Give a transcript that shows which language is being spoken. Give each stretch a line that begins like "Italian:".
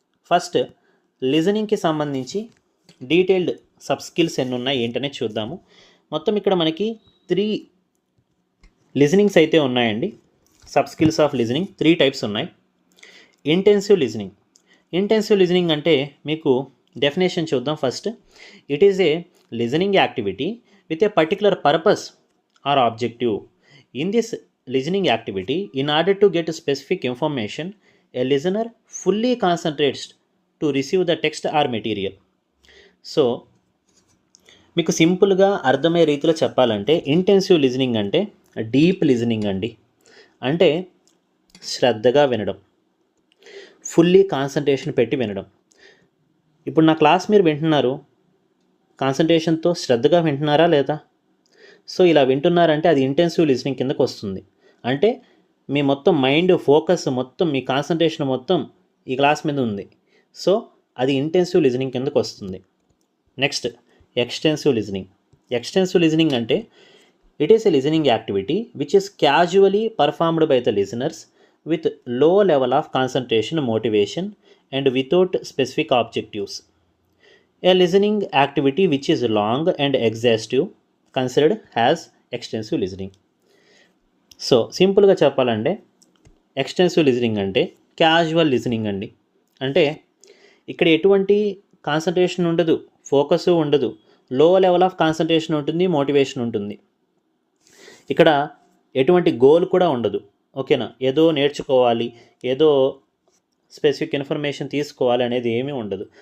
Telugu: First లిజనింగ్కి సంబంధించి detailed sub skills ఎన్ని ఉన్నాయి ఏంటనే చూద్దాము. మొత్తం ఇక్కడ మనకి 3 లిజనింగ్స్ అయితే ఉన్నాయండి. Sub skills of listening 3 types ఉన్నాయి. ఇంటెన్సివ్ లిజనింగ్ అంటే మీకు డెఫినేషన్ చూద్దాం first.
English: It is a listening activity with a particular purpose or objective. In this listening activity, in order to get specific information, a listener fully concentrates to receive the text or material.
Telugu: So మీకు సింపుల్గా అర్థమయ్యే రీతిలో చెప్పాలంటే intensive listening అంటే deep listening అండి. అంటే శ్రద్ధగా వినడం, ఫుల్లీ కాన్సన్ట్రేషన్ పెట్టి వినడం. ఇప్పుడు నా క్లాస్ మీరు వింటున్నారు, కాన్సన్ట్రేషన్తో శ్రద్ధగా వింటున్నారా లేదా? సో ఇలా వింటున్నారంటే అది ఇంటెన్సివ్ లిజనింగ్ కిందకు వస్తుంది. అంటే మీ మొత్తం మైండ్ ఫోకస్ మొత్తం, మీ కాన్సన్ట్రేషన్ మొత్తం ఈ క్లాస్ మీద ఉంది. సో అది ఇంటెన్సివ్ లిజనింగ్ కిందకు వస్తుంది. నెక్స్ట్ ఎక్స్టెన్సివ్ లిజనింగ్ అంటే
English: It is a listening activity which is casually performed by the listeners with low level of concentration, motivation and without specific objectives. A listening activity which is long and exhaustive considered as extensive listening.
Telugu: So సింపుల్గా చెప్పాలంటే extensive listening అంటే casual listening అండి. అంటే ఇక్కడ ఎటువంటి concentration ఉండదు, focus ఉండదు, లో లెవెల్ ఆఫ్ కాన్సన్ట్రేషన్ ఉంటుంది, మోటివేషన్ ఉంటుంది. ఇక్కడ ఎటువంటి గోల్ కూడా ఉండదు. ఓకేనా? ఏదో నేర్చుకోవాలి, ఏదో స్పెసిఫిక్ ఇన్ఫర్మేషన్ తీసుకోవాలి అనేది ఏమీ ఉండదు.